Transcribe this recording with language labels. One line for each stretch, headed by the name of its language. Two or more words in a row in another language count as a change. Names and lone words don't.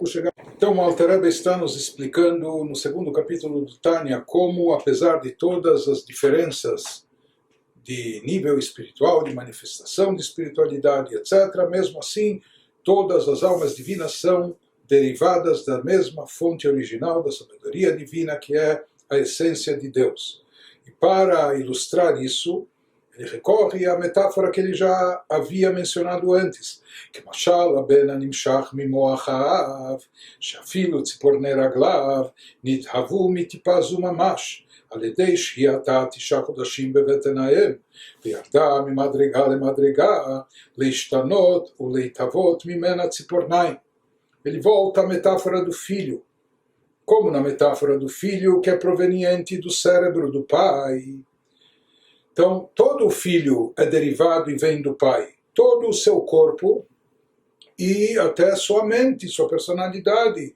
Portuguese: Então o Alter Rebbe está nos explicando no segundo capítulo do Tânia como, apesar de todas as diferenças de nível espiritual, de manifestação de espiritualidade, etc., mesmo assim, todas as almas divinas são derivadas da mesma fonte original da sabedoria divina, que é a essência de Deus. E para ilustrar isso, ele recorre à metáfora que ele já havia mencionado antes, que
Hebrew: משל הבן הנמשך ממוח האב, שאפילו ציפורני רגליו נתהוו מטיפה זו ממש, על ידי שהייתה 9 חודשים בבטן האם, וירדה ממדרגה למדרגה, להשתנות ולהתהוות ממנה ציפורניים.
Portuguese: Ele volta à metáfora do filho, como na metáfora do filho que é proveniente do cérebro do pai. Então, todo o filho é derivado e vem do pai. Todo o seu corpo e até sua mente, sua personalidade.